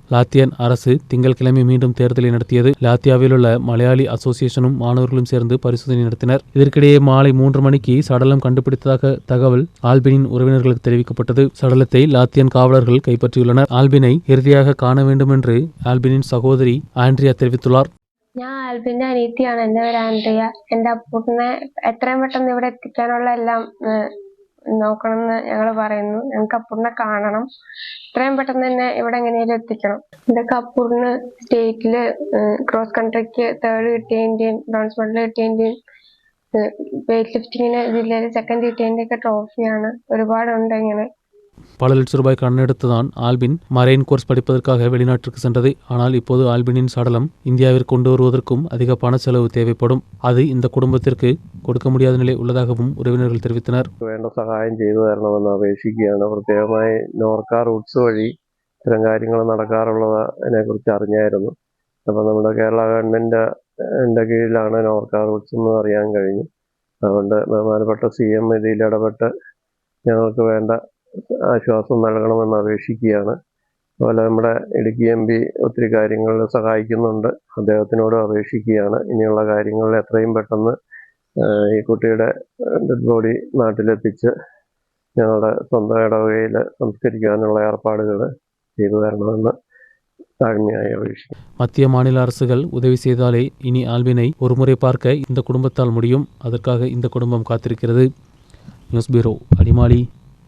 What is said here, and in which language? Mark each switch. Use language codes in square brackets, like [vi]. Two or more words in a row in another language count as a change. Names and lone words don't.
[ta] லாத்தியன் அரசு திங்கட்கிழமை மீண்டும் தேடுதலை நடத்தியது. லாத்தியாவில் உள்ள மலையாளி அசோசியேஷனும் மாணவர்களும் சேர்ந்து பரிசோதனை நடத்தினர். இதற்கிடையே மாலை 3 மணிக்கு சடலம் கண்டுபிடித்ததாக தகவல் ஆல்பினின் உறவினர்களுக்கு தெரிவிக்கப்பட்டது. சடலத்தை லாத்தியன் காவலர்கள் கைப்பற்றியுள்ளனர். ஆல்பினை இறுதியாக காண வேண்டும் என்று ஆல்பினின் சகோதரி ஆண்ட்ரியா தெரிவித்துள்ளார். [ml] ഞാൻ ആൽബിന്റെ അനിയത്തിയാണ്. എൻ്റെ പേര് ആൻഡ്രിയ. എൻ്റെ അപ്പൂട്ടിനെ എത്രയും പെട്ടെന്ന് ഇവിടെ എത്തിക്കാനുള്ള എല്ലാം നോക്കണമെന്ന് ഞങ്ങൾ പറയുന്നു. ഞങ്ങൾക്ക് അപ്പൂട്ടിനെ കാണണം. എത്രയും പെട്ടെന്ന് തന്നെ ഇവിടെ എങ്ങനെയും എത്തിക്കണം. എൻ്റെ അപ്പൂട്ടിന് സ്റ്റേറ്റില് [en] cross country [ml] 3rd കിട്ടിയതിൻ്റെയും [en] bronze medal [ml] കിട്ടിയതിൻ്റെയും [en] weight lifting [ml] ജില്ലയിൽ 2nd കിട്ടിയതിൻ്റെ ഒക്കെ ട്രോഫിയാണ്. ഒരുപാടുണ്ട്. ഇങ്ങനെ [ta] பல லட்சம் ரூபாய் கடன் எடுத்துதான் ஆல்பின் [en] marine course [ta] படிப்பதற்காக வெளிநாட்டிற்கு சென்றது. ஆனால் இப்போது ஆல்பினின் சடலம் இந்தியாவிற்கு கொண்டு வருவதற்கும் அதிக பண செலவு தேவைப்படும். அது இந்த குடும்பத்திற்கு கொடுக்க முடியாத நிலை உள்ளதாகவும் உறவினர்கள் தெரிவித்தனர். [ml] വേണ്ട സഹായം ചെയ്തു തരണമെന്ന് അപേക്ഷിക്കുകയാണ്. പ്രത്യേകമായി നോർക്ക റൂട്ട്സ് വഴി ഇത്തരം കാര്യങ്ങൾ നടക്കാറുള്ളതിനെ കുറിച്ച് അറിഞ്ഞായിരുന്നു. അപ്പോൾ നമ്മുടെ കേരള ഗവൺമെന്റിന്റെ കീഴിലാണ് നോർക്ക റൂട്ട്സ് എന്ന് അറിയാൻ കഴിഞ്ഞു. അതുകൊണ്ട് ബഹുമാനപ്പെട്ട CM ഇതിൽ ഇടപെട്ട് ഞങ്ങൾക്ക് വേണ്ട ആശ്വാസം നൽകണമെന്ന് അപേക്ഷിക്കുകയാണ്. അതുപോലെ നമ്മുടെ ഇടുക്കി MP ഒത്തിരി കാര്യങ്ങളിൽ സഹായിക്കുന്നുണ്ട്. അദ്ദേഹത്തിനോട് അപേക്ഷിക്കുകയാണ് ഇനിയുള്ള കാര്യങ്ങളിൽ എത്രയും പെട്ടെന്ന് ഈ കുട്ടിയുടെ [en] dead body [ml] നാട്ടിലെത്തിച്ച് ഞങ്ങളുടെ സ്വന്തം ഇടവകയിൽ സംസ്കരിക്കാനുള്ള ഏർപ്പാടുകൾ ചെയ്തു തരണമെന്ന് [ta] தாழ்மையாய் அபேட்சிக்கிறேன். மத்திய மாநில அரசுகள் உதவி செய்தாலே இனி ஆல்பினை ஒருமுறை பார்க்க இந்த குடும்பத்தால் முடியும். அதற்காக இந்த குடும்பம் காத்திருக்கிறது. [en] news bureau, அடிமாலி.